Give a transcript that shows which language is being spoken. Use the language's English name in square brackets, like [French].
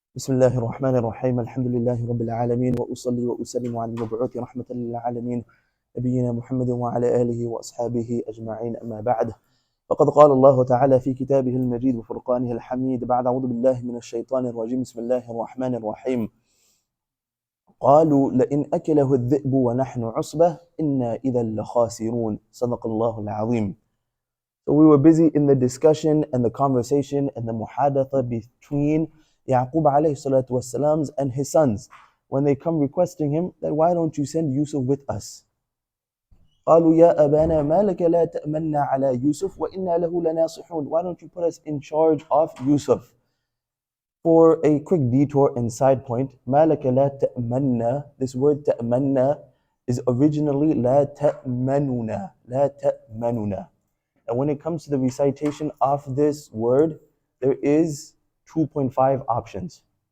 [Arabic] بسم الله الرحمن الرحيم الحمد لله رب العالمين وأصلي وأسلم على المبعوث رحمة للعالمين نبينا محمد وعلى آله وأصحابه أجمعين أما بعد فقد قال الله تعالى في كتابه المجيد وفرقانه الحميد بعد أعوذ بالله من الشيطان الرجيم بسم الله الرحمن الرحيم قالوا لئن أكله الذئب ونحن عصبة إنا إذا لخاسرون صدق الله العظيم. [English] So we were busy in the discussion and the conversation and the muhadatha between Yaqub alayhi salatu wassalams and his sons when they come requesting him that why don't you send Yusuf with us? [Arabic] قالوا يا أبانا ما لك لا تأمنا على يوسف وإنا له لناصحون. [English] Why don't you put us in charge of Yusuf? For a quick detour and side point, [Arabic] ما لك لا تأمنا, [English] this word تأمنا is originally [Arabic] لا تأمننا, لا تأمننا. [English] And when it comes to the recitation of this word, there is 2.5 options.